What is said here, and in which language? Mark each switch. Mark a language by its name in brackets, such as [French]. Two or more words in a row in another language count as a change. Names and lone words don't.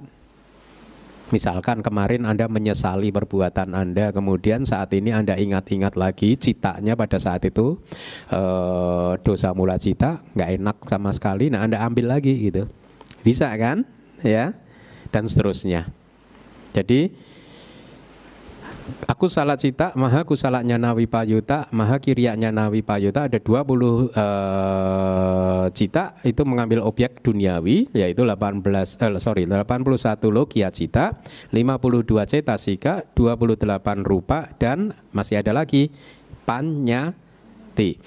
[Indonesian] Misalkan kemarin Anda menyesali perbuatan Anda, kemudian saat ini Anda ingat-ingat lagi citanya pada saat itu, [Pali] dosa mula cita, [Indonesian] nggak enak sama sekali. Nah, Anda ambil lagi gitu, bisa kan? Ya, dan seterusnya. Jadi [Pali] akusala cita, maha kusala nyana wipayuta, maha kirya nyana wipayuta, [Indonesian] ada 20 cita itu mengambil objek duniawi, yaitu 81 [Pali] lokia cita, [Indonesian] 52 cetasika, 28 rupa, dan masih ada lagi panyati.